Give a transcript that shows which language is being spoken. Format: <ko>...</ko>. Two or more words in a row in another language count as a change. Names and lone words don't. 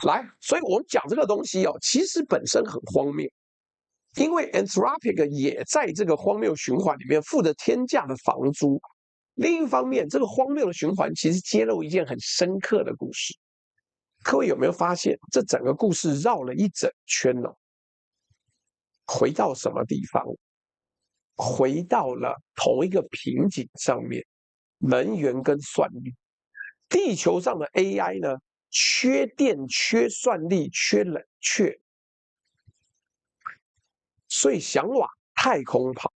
<zh>來，所以我們講這個東西哦，其實本身很荒謬，因為 Anthropic 也在這個荒謬循環裡面付着天價的房租。另一方面，這個荒謬的循環其實揭露一件很深刻的故事。各位有沒有發現，這整個故事繞了一整圈呢？回到什麼地方？回到了同一個瓶頸上面，能源跟算力。地球上的 AI 呢，缺電、缺算力、缺冷卻，所以想往太空跑。</zh>